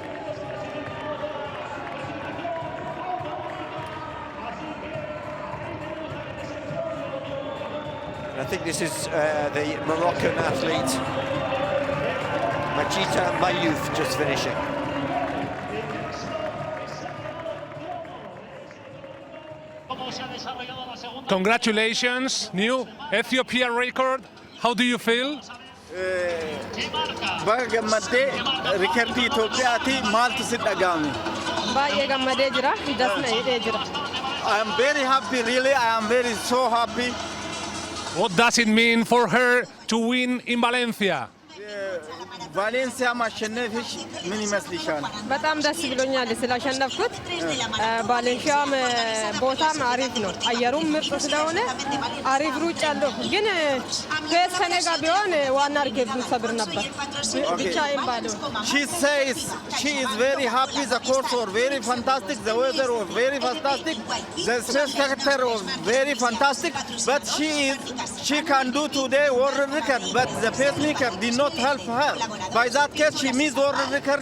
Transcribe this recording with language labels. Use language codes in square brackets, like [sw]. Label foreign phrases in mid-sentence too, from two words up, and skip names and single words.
[en] I think this is the Moroccan athlete, Majita Mayouf, just finishing. Congratulations, new Ethiopia record. How do you feel? [om] Rikardi Itoophiyaati maaltu si dhaga'ame? Baay'ee gammadee jira, dasna hidhee jira. [en] I am very happy, really. I am very so happy. What does it mean for her to win in Valencia? [am] ቫሌንሲያ ማሸነፍሽ ምን ይመስልሻል? በጣም ደስ ብሎኛል ስላሸነፍኩት። ቫሌንሲያም ቦታም አሪፍ ነው፣ አየሩም ምርጥ ስለሆነ አሪፍ ሩጫ አለው። ግን ፔስ ከኔ ጋር ቢሆን ዋና አድርጌ ሰብር ነበር ብቻዬን ባለው። [en] She says she is very happy. The course was very fantastic. The weather was very fantastic. The spectator was very fantastic. But she can do today world record. But the pacemaker did not help her. By that case, she missed world record.